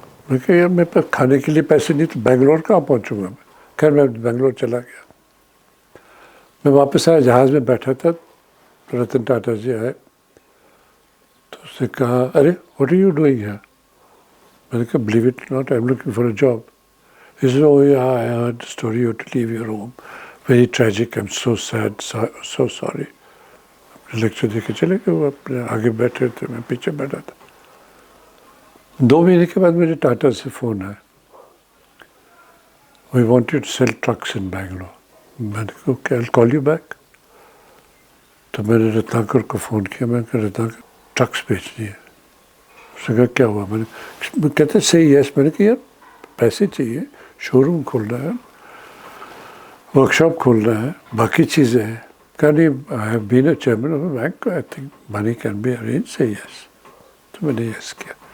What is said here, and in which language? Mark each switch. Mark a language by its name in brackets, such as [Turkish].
[Urdu] میں کہا یار میرے پاس کھانے کے لیے پیسے نہیں تو بنگلور کہاں پہنچوں گا میں. خیر میں بنگلور چلا گیا. میں واپس آیا, جہاز میں بیٹھا تھا, رتن ٹاٹا جی آئے تو اس نے کہا ارے [English] What are you doing here. [Urdu] میں نے کہا [English] Believe it not I am looking for a job. He said, oh yeah, I heard the story you had to leave your home. Very tragic, I'm so sad, so sorry. [Urdu] Lecture دے کے چلے گئے, وہ اپنے آگے بیٹھے تھے, میں پیچھے بیٹھا تھا. 2 مہینے کے بعد مجھے ٹاٹا سے فون آیا, [English] We want you to sell trucks in Bangalore. [Urdu] میں نے کہا [English] okay, I'll call you back. [Urdu] تو میں نے رتناکر کو فون کیا, میں نے کہا رتناکر ٹرکس بیچنی ہے. اس نے کہا کیا ہوا. میں کہتے صحیح یس. میں نے کہا یار پیسے چاہیے, شو روم کھولنا ہے, ورک شاپ کھولنا ہے, باقی چیزیں ہیں. کہا نہیں [English] I have been a chairman of a bank, I think money can be arrange. [Urdu] صحیح یس. تو میں نے یس کیا.